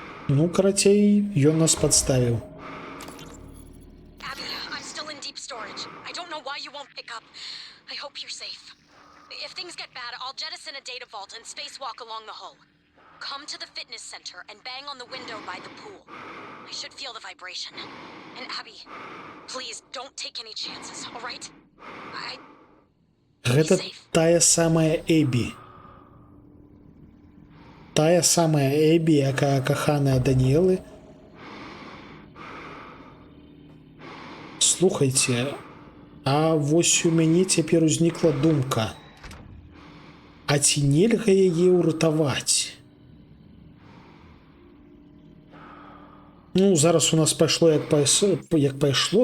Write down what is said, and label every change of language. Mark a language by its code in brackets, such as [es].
[be] Ну, карацей, ён нас падставіў. [en] Abby, I'm still in deep storage. I don't know why you won't pick up. I hope you're safe. If things get bad, I'll jettison a data vault and spacewalk along the hull. Come to the fitness center and bang on the window by the pool. I should feel the vibration. And Abby, please don't take any chances, all right? [be] Гэта тая самая Эбі. Тая самая Эбі, якая каханая Даніэлы. Слухайце, а вось у мяне цяпер узнікла думка. А ці нельга яе ўратаваць? Ну, зараз у нас пайшло як пайшло.